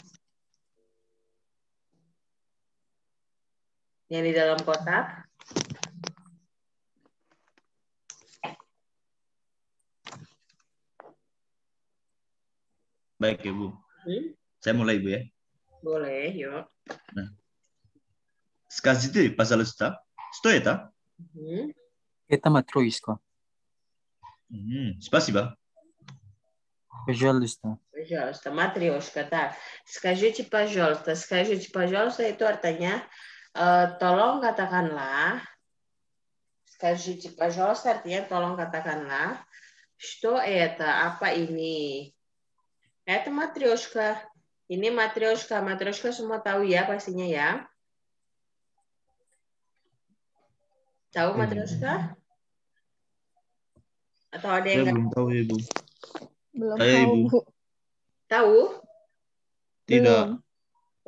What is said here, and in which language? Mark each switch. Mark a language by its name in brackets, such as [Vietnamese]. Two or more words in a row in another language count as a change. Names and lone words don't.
[Indonesian] Yang di dalam kotak. Baik, Ibu. Saya mulai, Ibu ya. Boleh, yuk. Nah. [Russian] Скажите, пожалуйста, что это? Это матроиска. Спасибо. Пожалуйста. Пожалуйста, Matryoshka. Так, скажите, пожалуйста, [Indonesian] itu artinya tolong katakanlah. [Russian] Скажите, пожалуйста, [Indonesian] artinya tolong katakanlah. [Russian] Что это? [Indonesian] Apa ini? [Russian] Это матрешка. [Indonesian] Ini матрешка. Матрешка semua tahu ya pastinya ya. Tahu матрешка? Atau ada Saya yang nggak belum tahu, Ibu. Belum Saya, tahu, Ibu. Bu. tahu? Tidak. Oh,